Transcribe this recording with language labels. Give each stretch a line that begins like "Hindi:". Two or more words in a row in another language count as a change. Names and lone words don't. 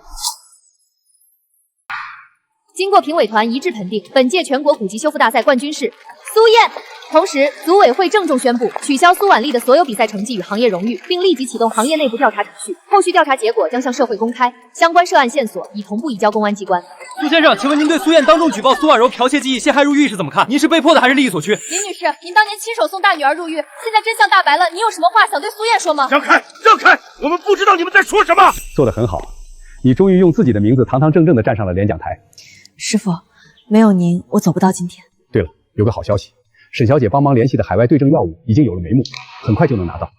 Chinese: 經過評委團一致肯定，本屆全國古籍修復大賽冠軍是蘇燕。同時，組委會鄭重宣布取消蘇婉麗的所有比賽成績與行業榮譽，並立即啟動行業內部調查程序，後續調查結果將向社會公開，相關涉案線索已同步移交公安機關。蘇先生，請問您對蘇燕當眾舉報蘇婉柔剽竊技藝、陷害入獄是怎麼看？您是被迫的還是利益所趨？林女士，您當年親手送大女兒入獄，現在真相大白了，您有什麼話想對蘇燕說嗎？讓開，讓開！我們不知道你們在說什麼。做得很好，你終於用自己的名字堂堂正正地站上了领獎台。師傅，沒有您，我走不到今天。對了，有個好消息。沈小姐幫忙聯繫的海外對症藥物已經有了眉目，很快就能拿到。